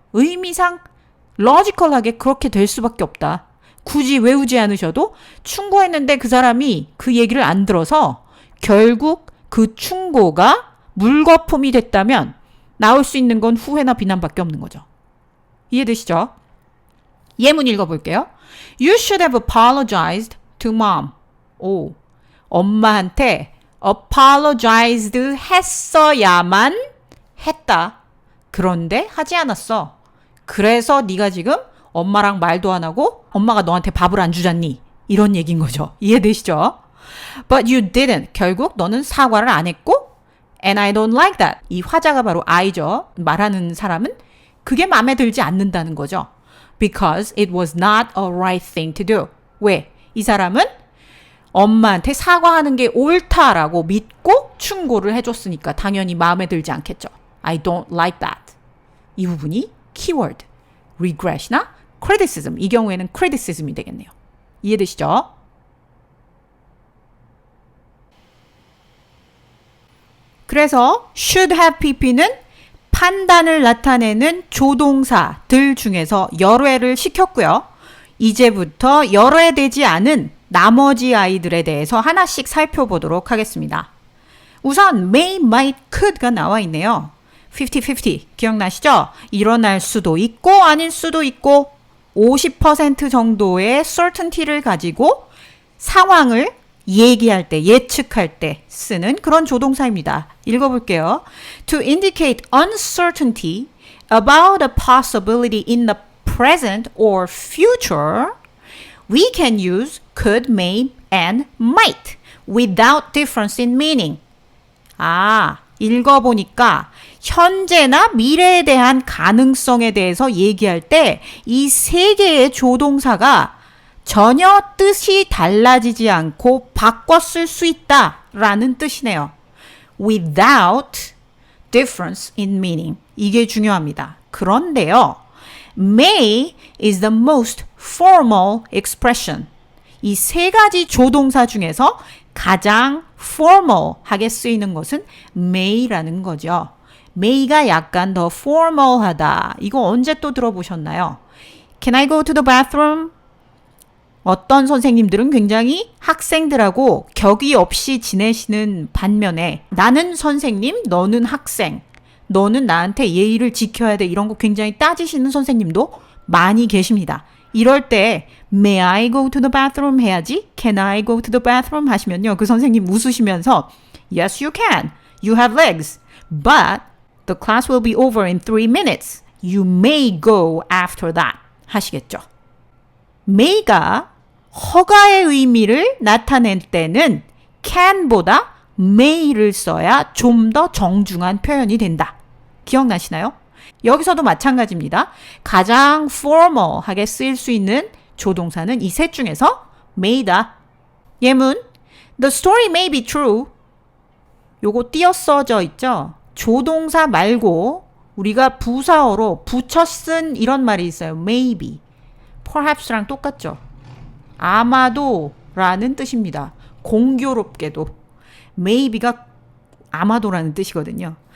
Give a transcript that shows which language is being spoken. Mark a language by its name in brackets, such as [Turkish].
[Korean] 의미상 로지컬하게 그렇게 될 수밖에 없다. 굳이 외우지 않으셔도 충고했는데 그 사람이 그 얘기를 안 들어서 결국 그 충고가 물거품이 됐다면 나올 수 있는 건 후회나 비난밖에 없는 거죠. 이해되시죠? 예문 읽어볼게요. [English] You should have apologized to mom. [Korean] 오, 엄마한테 apologized 했어야만 했다. 그런데 하지 않았어. 그래서 네가 지금 엄마랑 말도 안 하고 엄마가 너한테 밥을 안 주잖니. 이런 얘기인 거죠. 이해되시죠? [English] But you didn't. [Korean] 결국 너는 사과를 안 했고 [English] And I don't like that. [Korean] 이 화자가 바로 I죠. 말하는 사람은 그게 마음에 들지 않는다는 거죠. [English] Because it was not a right thing to do. [Korean] 왜? 이 사람은 엄마한테 사과하는 게 옳다라고 믿고 충고를 해줬으니까 당연히 마음에 들지 않겠죠. [English] I don't like that. [Korean] 이 부분이 키워드, regret이나 criticism. 이 경우에는 criticism이 되겠네요. 이해되시죠? 그래서 should have pp는 판단을 나타내는 조동사들 중에서 열애를 시켰고요. 이제부터 열애되지 않은 나머지 아이들에 대해서 하나씩 살펴보도록 하겠습니다. 우선 may, might, could가 나와 있네요. 50-50 기억나시죠? 일어날 수도 있고 아닐 수도 있고 50% 정도의 certainty를 가지고 상황을 얘기할 때, 예측할 때 쓰는 그런 조동사입니다. 읽어볼게요. [English] To indicate uncertainty about a possibility in the present or future, we can use could, may, and might without difference in meaning. [Korean] 아, 읽어보니까 현재나 미래에 대한 가능성에 대해서 얘기할 때 이 세 개의 조동사가 전혀 뜻이 달라지지 않고 바꿔 쓸 수 있다라는 뜻이네요. [English] Without difference in meaning. [Korean] 이게 중요합니다. 그런데요. [English] May is the most formal expression. [Korean] 이 세 가지 조동사 중에서 가장 formal하게 쓰이는 것은 may라는 거죠. may가 약간 더 formal하다. 이거 언제 또 들어보셨나요? [English] Can I go to the bathroom? [Korean] 어떤 선생님들은 굉장히 학생들하고 격이 없이 지내시는 반면에 나는 선생님, 너는 학생, 너는 나한테 예의를 지켜야 돼 이런 거 굉장히 따지시는 선생님도 많이 계십니다. 이럴 때 [English] May I go to the bathroom [Korean] 해야지 [English] Can I go to the bathroom [Korean] 하시면요. 그 선생님 웃으시면서 [English] Yes, you can. You have legs. But the class will be over in 3 minutes. You may go after that [Korean] 하시겠죠. may가 허가의 의미를 나타낼 때는 can보다 may를 써야 좀 더 정중한 표현이 된다. 기억나시나요? 여기서도 마찬가지입니다. 가장 formal하게 쓰일 수 있는 조동사는 이 셋 중에서 may다. [English] 예문 The story may be true. [Korean] 요거 띄어 써져 있죠? 조동사 말고 우리가 부사어로 붙여 쓴 이런 말이 있어요. maybe. perhaps랑 똑같죠? 아마도 라는 뜻입니다. 공교롭게도 maybe가 아마도라는 뜻이거든요.